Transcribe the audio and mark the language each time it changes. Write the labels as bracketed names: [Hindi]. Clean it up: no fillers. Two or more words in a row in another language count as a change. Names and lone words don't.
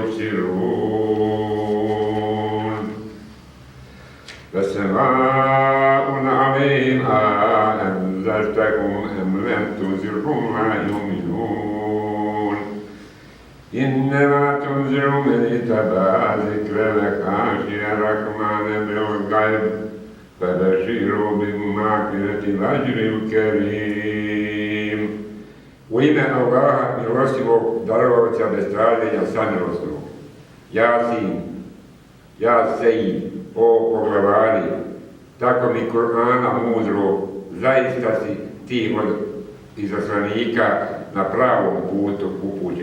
[Arabic] يبصرون فسواء عليهم أنذرتهم أم لم تنذرهم لا يؤمنون إنما تنذر من اتبع ذكر وخشي الرحمن بالغيب فبشروا بمغفرة الأجر الكريم. [Bosnian] U ime Allaha milostivog, darovca bez stradanja samilosnog. Jasin, ja Sejid, o poglavari, tako mi Kur'ana mudro, zaista si ti od izaslanika na pravom putu upućen.